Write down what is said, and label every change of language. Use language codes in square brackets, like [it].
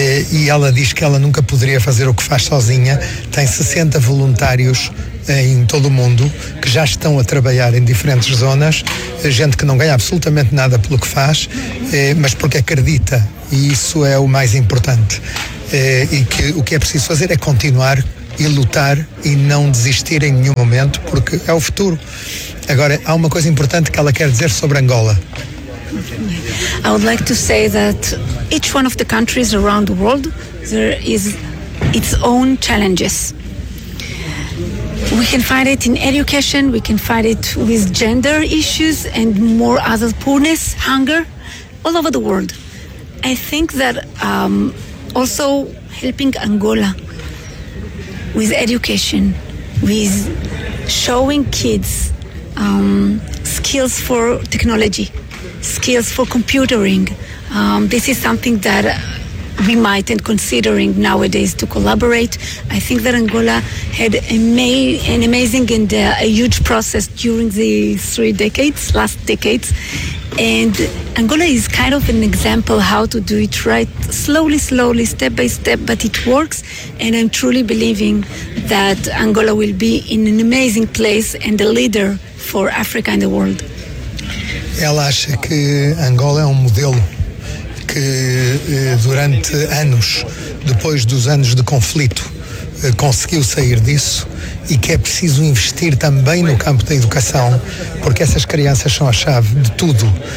[pt] E ela diz que ela nunca poderia fazer o que faz sozinha. Tem 60 voluntários em todo o mundo que já estão a trabalhar em diferentes zonas, gente que não ganha absolutamente nada pelo que faz, mas porque acredita, e isso é o mais importante. E que o que é preciso fazer é continuar e lutar e não desistir em nenhum momento, porque é o futuro. Agora, há uma coisa importante que ela quer dizer sobre Angola. [en] I would like to say that each one of the countries around the world, there is its own challenges. We can find it in education, we can find it with gender issues and more other poorness, hunger, all over the world. I think that also helping Angola with education, with showing kids skills for technology, skills for computering. This is something that we might and considering nowadays to collaborate. I think that Angola had an amazing and a huge process during the last decades. And Angola is kind of an example how to do it right, slowly, slowly, step by step, but it works. And I'm truly believing that Angola will be in an amazing place and a leader for Africa and the world. [pt] Ela acha que Angola é um modelo que durante anos, depois dos anos de conflito, conseguiu sair disso e que é preciso investir também no campo da educação, porque essas crianças são a chave de tudo.